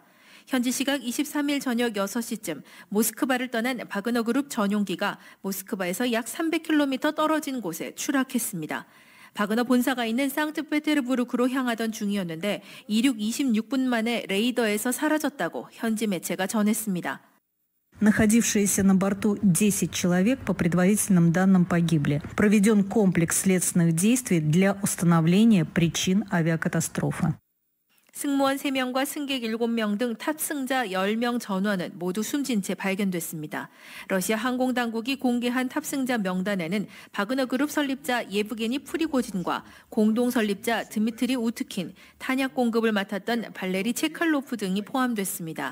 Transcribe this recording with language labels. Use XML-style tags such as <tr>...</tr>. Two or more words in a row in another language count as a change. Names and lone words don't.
<ko>현지 시각 23일 저녁 6시쯤 모스크바를 떠난 바그너 그룹 전용기가 모스크바에서 약 300km 떨어진 곳에 추락했습니다. 바그너 본사가 있는 상트페테르부르크로 향하던 중이었는데 이륙 26분 만에 레이더에서 사라졌다고 현지 매체가 전했습니다.</ko> <ru>Находившиеся на борту 10 человек, по предварительным данным, погибли. Проведен комплекс следственных действий для установления причин авиакатастрофы.</ru> <ko>승무원 3명과 승객 7명 등 탑승자 10명 전원은 모두 숨진 채 발견됐습니다. 러시아 항공당국이 공개한 탑승자 명단에는 바그너 그룹 설립자 예브게니 프리고진과 공동 설립자 드미트리 우트킨, 탄약 공급을 맡았던 발레리 체칼로프 등이 포함됐습니다.</ko>